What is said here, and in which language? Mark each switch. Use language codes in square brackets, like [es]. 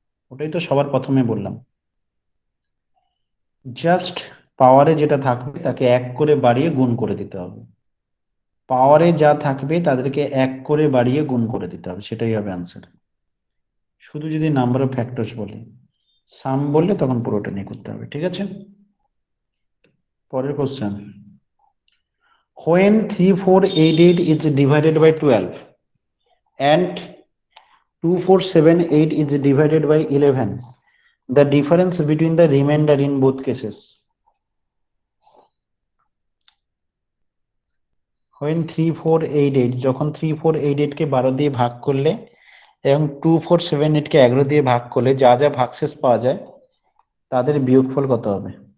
[bn] ওটাই তো সবার প্রথমে বললাম, জাস্ট পাওয়ারে যেটা থাকবে তাকে 1 করে বাড়িয়ে গুণ করে দিতে হবে। পাওয়ারে যা থাকবে তাদেরকে 1 করে বাড়িয়ে গুণ করে দিতে হবে, সেটাই হবে আনসার। শুধু যদি নাম্বার অফ ফ্যাক্টরস বলি, সাম বললে তখন পুরোটা নিয়ে করতে হবে, ঠিক আছে? পরের question, [en] when 3488 is divided by 12 and 2478 is divided by 11, the difference between the remainder in both cases. when 3488, [bn] যখন 3488 কে 12 দিয়ে ভাগ করলে এবং 2478 কে 11 দিয়ে ভাগ করলে যা যা ভাগশেষ পাওয়া যায় তাদের বিয়োগফল কত হবে?